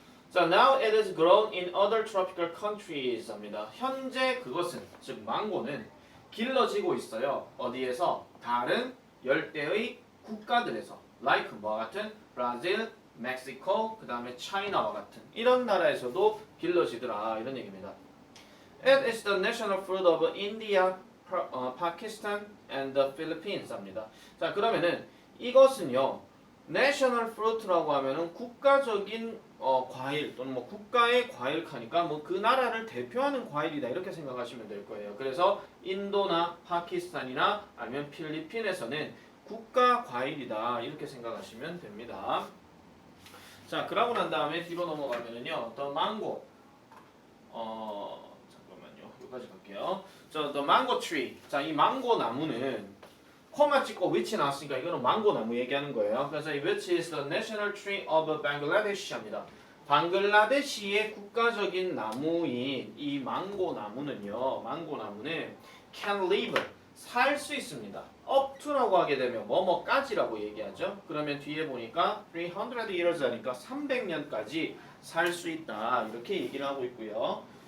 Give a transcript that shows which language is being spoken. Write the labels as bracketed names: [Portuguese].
[Korean] 자, [English] now it is grown in other tropical countries [Korean] 합니다. 현재 그것은, 즉 망고는 길러지고 있어요. 어디에서? 다른 열대의 국가들에서 like 뭐와 같은? 브라질, 멕시코, 그 다음에 차이나와 같은 이런 나라에서도 길러지더라 이런 얘기입니다. [English] It is the national fruit of India, Pakistan, and the Philippines [Korean] 합니다. 자, 그러면은 이것은요 national fruit라고 하면은 국가적인 과일 또는 뭐 국가의 과일 하니까 뭐 그 나라를 대표하는 과일이다 이렇게 생각하시면 될 거예요. 그래서 인도나 파키스탄이나 아니면 필리핀에서는 국가 과일이다 이렇게 생각하시면 됩니다. 자, 그러고 난 다음에 뒤로 넘어가면은요 [English] the mango [Korean] 잠깐만요 여기까지 갈게요. [English] 자, the mango tree. [Korean] 자, 이 망고 나무는 코마 찍고 which 나왔으니까 이거는 망고 나무 얘기하는 거예요. 그래서 [English] which is the national tree of Bangladesh [Korean] 합니다. 방글라데시의 국가적인 나무인 이 망고 나무는요, 망고 나무는 [English] can live [Korean] 살 수 있습니다. up to라고 하게 되면 뭐뭐까지라고 얘기하죠. 그러면 뒤에 보니까 300 years 하니까 300년까지 살 수 있다 이렇게 얘기를 하고 있고요.